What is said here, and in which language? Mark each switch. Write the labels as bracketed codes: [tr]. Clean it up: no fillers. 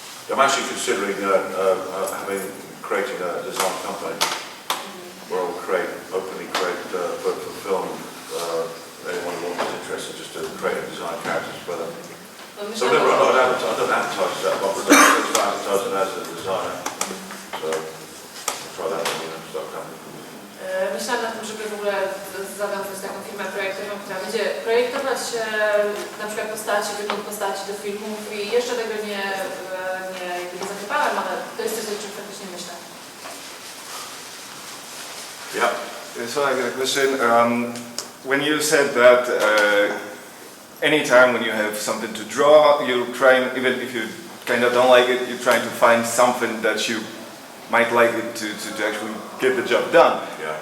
[en] I'm actually considering creating a design company where I'll openly create for film, anyone who wants interested, just to create a design characters for them. So I don't advertise that one, but I don't advertise it as a designer. So I'll try that one and start coming. [pl] Myślałam nad tym, żeby w ogóle zawiązać taką firmę projektową, która będzie projektować na przykład postaci, wygląd postaci do filmów i jeszcze tego nie zaklepałem, ale to jest coś, o czym faktycznie myślę. [en] Yeah. So I got a question. When you said that anytime when you have something to draw, you're trying, even if you kind of don't like it, you're trying to find something that you might like it to actually get the job done. Yeah.